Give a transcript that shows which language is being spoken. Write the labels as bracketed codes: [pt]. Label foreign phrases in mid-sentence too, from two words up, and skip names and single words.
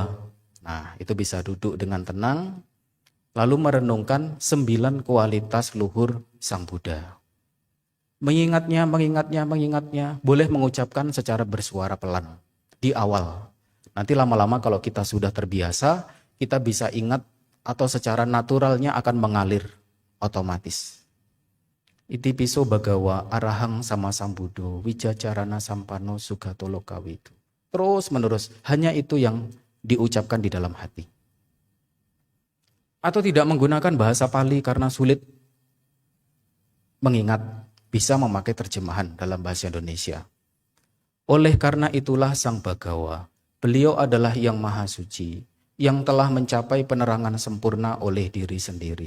[id] Nah, itu bisa duduk dengan tenang, lalu merenungkan 9 kualitas luhur Sang Buddha. Mengingatnya, boleh mengucapkan secara bersuara pelan di awal. Nanti lama-lama kalau kita sudah terbiasa, kita bisa ingat atau secara naturalnya akan mengalir otomatis. [pi] Iti piso bagawa arahang sama sambudo wijacarana sampano sugatolo kawitu. [id] Terus menerus, hanya itu yang diucapkan di dalam hati. Atau tidak menggunakan bahasa Pali karena sulit mengingat, bisa memakai terjemahan dalam bahasa Indonesia. Oleh karena itulah Sang Bagawa, beliau adalah yang maha suci, yang telah mencapai penerangan sempurna oleh diri sendiri.